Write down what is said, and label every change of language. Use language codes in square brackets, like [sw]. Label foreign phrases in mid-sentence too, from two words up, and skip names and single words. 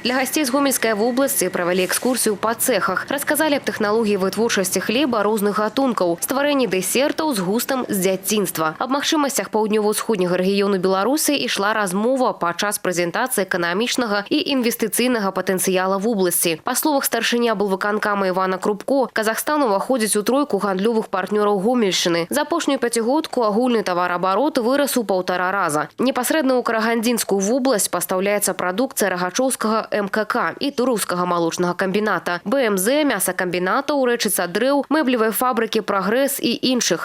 [be] Для гасцей з Гомельскай вобласці правялі экскурсію па цэхах, расказалі аб тэхналогіі вытворчасці хлеба розных гатункаў, стварэнні дэсертаў з густам з дзяцінства. Аб магчымасцях паўднёва-ўсходняга рэгіёну Беларусі ішла размова падчас прэзентацыі эканамічнага і інвестыцыйнага патэнцыяла [ru] в области. По словах [be] старшыня облвыканкама Івана Крупко, Казахстан уваходзіць у тройку гандлёвых партнёраў Гомельшчыны. За апошнюю пяцігодку агульны тавараабарот вырас у 1,5 раза. Непасрэдна ў Карагандзінскую вобласць пастаўляецца прадукцыя Рагачоўскага МКК і Турускага малочнага камбіната, БМЗ, мясакамбінатаў, рэчыца дрэў, мэблевай фабрыкі «Прагрэс» і іншых.